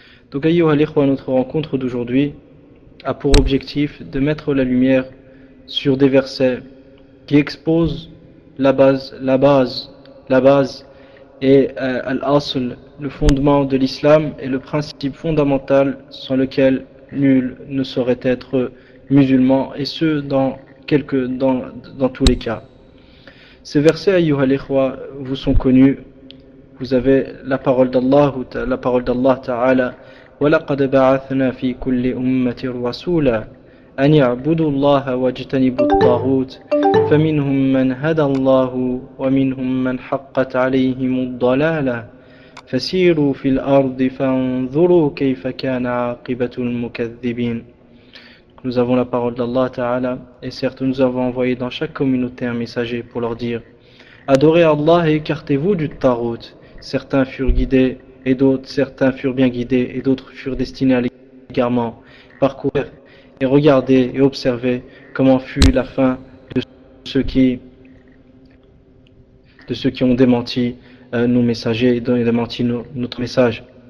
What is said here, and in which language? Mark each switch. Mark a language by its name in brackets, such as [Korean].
[French] Donc, ayyuha l'ikhwa, notre rencontre d'aujourd'hui a pour objectif de mettre la lumière sur des versets qui exposent la base et al-asl, le fondement de l'islam et le principe fondamental sans lequel nul ne saurait être musulman, et ce dans tous les cas. Ces versets, ayyuha l'ikhwa, vous sont connus. Vous avez la parole d'Allah, ou la parole d'Allah ta'ala, [Arabic] وَلَقَدْ بَعَثْنَا فِي كُلِّ أُمَّةٍ رَسُولًا أَنْ يَعْبُدُوا اللَّهَ وَاجْتَنِبُوا الطَّاغُوتَ فَمِنْهُمْ مَنْ هَدَى اللَّهُ وَمِنْهُمْ مَنْ حَقَّتْ عَلَيْهِمُ الضَّلَالَةُ فَسِيرُوا فِي الْأَرْضِ فَانْظُرُوا كَيْفَ كَانَ عَاقِبَةُ الْمُكَذِّبِينَ. [French] Nous avons la parole d'Allah Ta'ala, et certes nous avons envoyé dans chaque communauté un messager pour leur dire: adorez Allah et écartez-vous du tagout. Certains furent guidés et d'autres, certains furent bien guidés et d'autres furent destinés à l'égarement. Parcourir et regarder et observer comment fut la fin de ceux qui ont démenti nos messagers et ont démenti notre message.